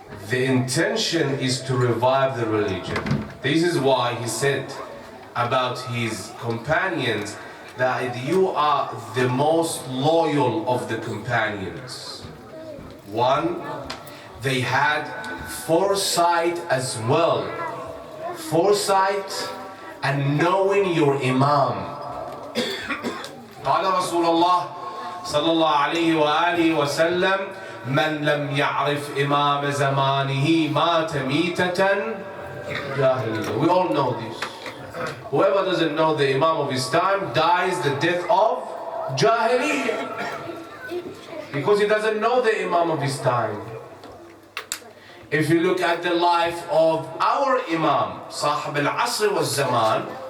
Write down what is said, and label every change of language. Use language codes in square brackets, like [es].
[en] The intention is to revive the religion. This is why he said about his companions that you are the most loyal of the companions. One, they had foresight as well. Foresight and knowing your Imam. [ar] قال رسول الله صلى الله عليه وآله وسلم من لم يعرف إمام زمانه مات ميتة جاهلية. [en] We all know this. Whoever doesn't know the Imam of his time dies the death of Jahiliyyah, because he doesn't know the Imam of his time. If you look at the life of our Imam, Sahib al-Asr wa Zaman,